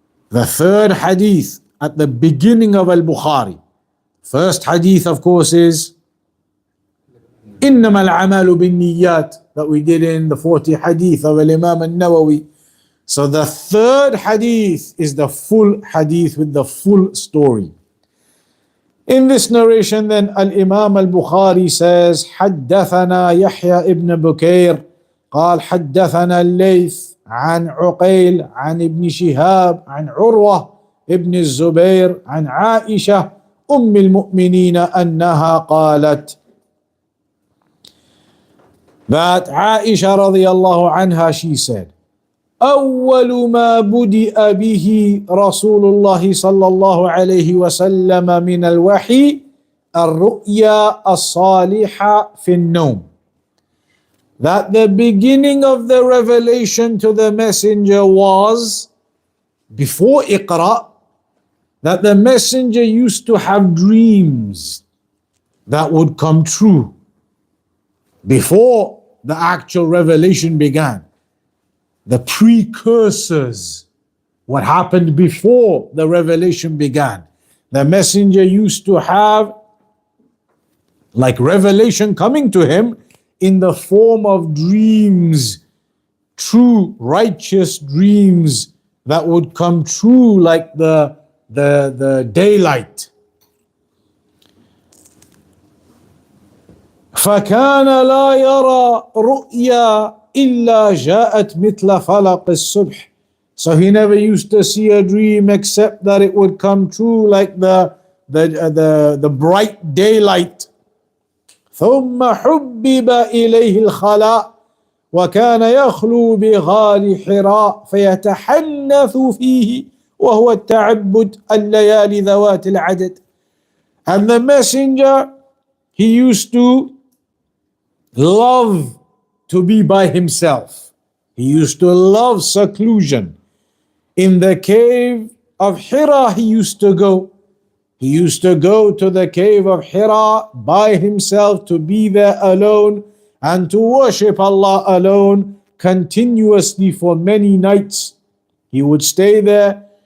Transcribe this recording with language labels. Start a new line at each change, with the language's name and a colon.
English: The third hadith at the beginning of Al-Bukhari. First hadith, of course, is
Arabic: إِنَّمَا الْعَمَالُ بِالنِّيَّاتِ
English: that we did in the 40 hadith of Imam al-Nawawi. So the third hadith is the full hadith with the full story. In this narration then, Al-Imam al-Bukhari says,
Arabic: حدثنا يحيى ابن بكير قال حدثنا الليث عن عقيل عن ابن شهاب عن عروة ابن الزبير عن عائشة أم المؤمنين أنها قالت,
English: that Aisha radiyallahu anha, she said,
Arabic: أول ما بدأ به رسول الله صلى الله عليه وسلم من الوحي الرؤيا الصالحة في النوم.
English: That the beginning of the revelation to the messenger was, before Iqra, that the messenger used to have dreams that would come true before the actual revelation began. The precursors, what happened before the revelation began. The messenger used to have like revelation coming to him in the form of dreams, true righteous dreams that would come true like the daylight.
Arabic: فكان لا يرى رؤيا إلا جاءت مثل فلق الصبح.
English: So he never used to see a dream except that it would come true like the bright daylight.
Arabic: ثم حبب إليه الخلاء وكان يخلو بغار حراء فيتحنث فيه وهو التعبد الليالي ذوات العدد.
English: And the messenger, he used to love to be by himself. He used to love seclusion. In the cave of Hira he used to go. He used to go to the cave of Hira by himself, to be there alone and to worship Allah alone continuously for many nights. He would stay there